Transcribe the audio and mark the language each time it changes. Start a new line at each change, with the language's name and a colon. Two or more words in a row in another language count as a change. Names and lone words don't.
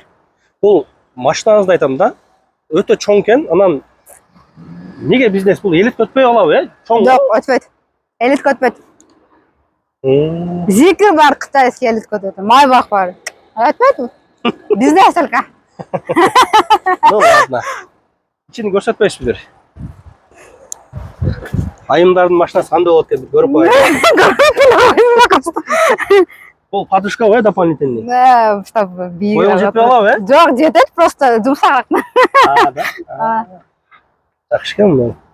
Kyrgyz: Бул машинаңызды айтам да. Өтө чоң экен. Анан неге бизнес бул элит өтпөй калабы, Чоң. Жок, өтпөйт. Элитке өтпөйт. Зикр бар, кытайский элитке өтөт. Майбах бар. Өтпөйт. Бизнес только.
Russian: Ну ладно.
Kyrgyz: Ичин көрсөтпөйсүздөр. Айымдардын машинасы кандай болот деп көрүп коелу. Бул подушка ғой дополнительный.
Russian: Да, чтобы бийик.
Kyrgyz: Боюңуз жетпей калабы, Жок, жетет, просто жумшак. да? Жакшы экен бул.